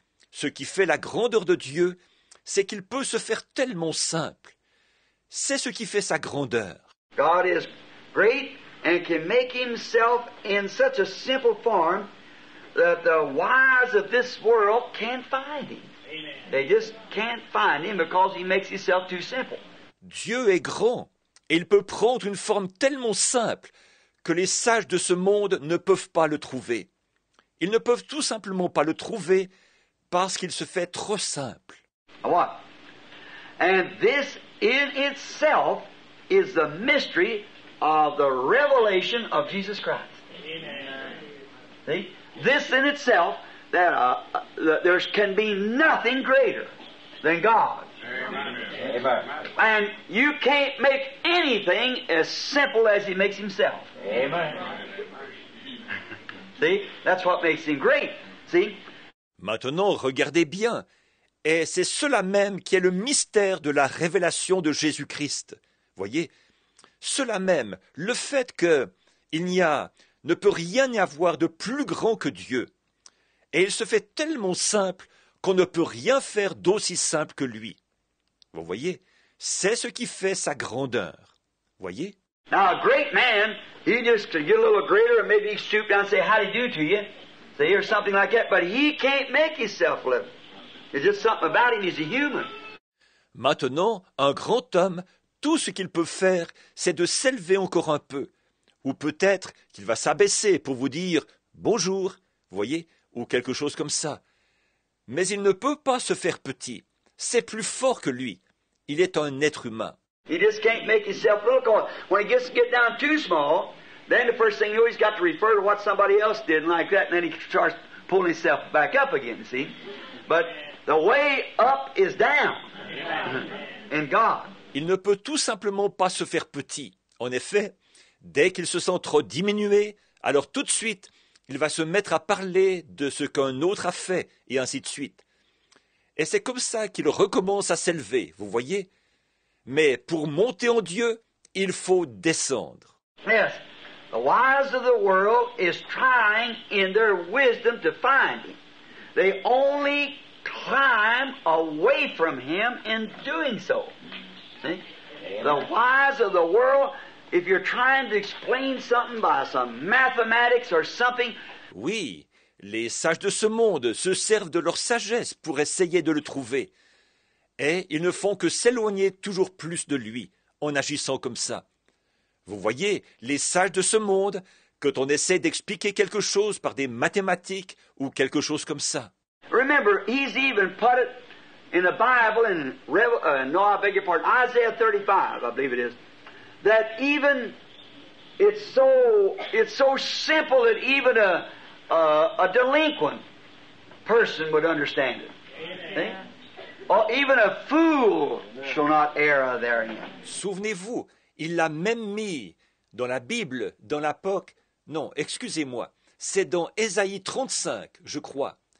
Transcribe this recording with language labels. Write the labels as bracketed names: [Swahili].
[French] Ce qui fait la grandeur de Dieu, c'est qu'il peut se faire tellement simple. C'est ce qui fait sa grandeur. [English] God is great and can make Himself in such a simple form that the wise of this world can't find Him. They just can't find Him because He makes Himself too simple. [French] Dieu est grand et il peut prendre une forme tellement simple que les sages de ce monde ne peuvent pas le trouver. Ils ne peuvent tout simplement pas le trouver parce qu'il se fait trop simple. [English] What? And this in itself is the mystery of the revelation of Jesus Christ. Amen. See? This in itself, that there can be nothing greater than God. Amen. And you can't make anything as simple as He makes Himself. Amen. See? That's what makes Him great. See? [French] Maintenant, regardez bien. Et c'est cela même qui est le mystère de la révélation de Jésus-Christ. Voyez, cela même, le fait que ne peut rien y avoir de plus grand que Dieu. Et il se fait tellement simple qu'on ne peut rien faire d'aussi simple que lui. Vous voyez, c'est ce qui fait sa grandeur. Voyez? [English] Now, a great man, he just to get a little greater, and maybe he stoop down and say, "How do you do?" to you, say or something like that. But he can't make himself live. There's just something about him. He's a human. [French] Maintenant, un grand homme, tout ce qu'il peut faire, c'est de s'élever encore un peu. Ou peut-être qu'il va s'abaisser pour vous dire bonjour, vous voyez, ou quelque chose comme ça. Mais il ne peut pas se faire petit. C'est plus fort que lui. Il est un être humain. [English] He just can't make himself little. 'Cause when he gets down too small, then the first thing you know, he's got to refer to what somebody else did and like that, and then he starts pulling himself back up again, see? But the way up is down in God. [French] Il ne peut tout simplement pas se faire petit. En effet, dès qu'il se sent trop diminué, alors tout de suite, il va se mettre à parler de ce qu'un autre a fait, et ainsi de suite. Et c'est comme ça qu'il recommence à s'élever, vous voyez? Mais pour monter en Dieu, il faut descendre. [English] Yes, the wise of the world is trying in their wisdom to find Him. They only climb away from Him in doing so. See? The wise of the world, if you're trying to explain something by some mathematics or something, [French] Oui, les sages de ce monde se servent de leur sagesse pour essayer de le trouver. Et ils ne font que s'éloigner toujours plus de lui en agissant comme ça. Vous voyez, les sages de ce monde, quand on essaie d'expliquer quelque chose par des mathématiques ou quelque chose comme ça. [English] remember, He's even put it in the Bible, in Isaiah 35, I believe it is, that even it's so simple that even a delinquent person would understand it. See? Or even a fool shall not err therein. [French] Souvenez-vous, il l'a même mis dans la Bible, dans l'Apoc. Non, excusez-moi, c'est dans Ésaïe 35, je crois.